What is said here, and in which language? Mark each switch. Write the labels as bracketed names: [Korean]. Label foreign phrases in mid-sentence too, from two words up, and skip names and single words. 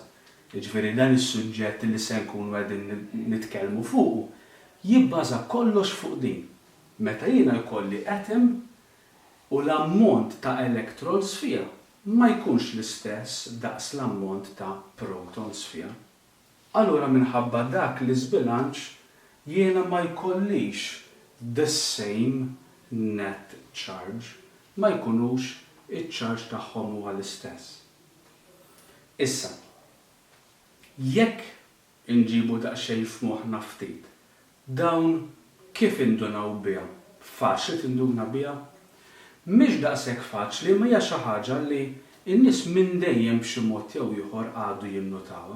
[Maltese] Jiġifieri dan is-suġġett li se nkunu qegħdin nitkellmu fuqu jibbaża kollox fuq din. Meta jiena jkolli atom u l-ammont ta' electrons fiha ma jkunx l-istess daqs l-ammont ta' protons fiha. Allura minħabba dak l-iżbilanċ jiena ma jkollix [English] the same net charge, [Maltese] ma jkunux iċ-charge tagħhom huwa l-istess. Issa, jekk inġibu daqsxejn f'moħħna ftit, dawn kif indunaw biha? Faċli tinduna biha? Mhix daqshekk faċli ma hija xi ħaġa li n-nies minn dejjem b'xi mod jew ieħor għadu jinnotawha.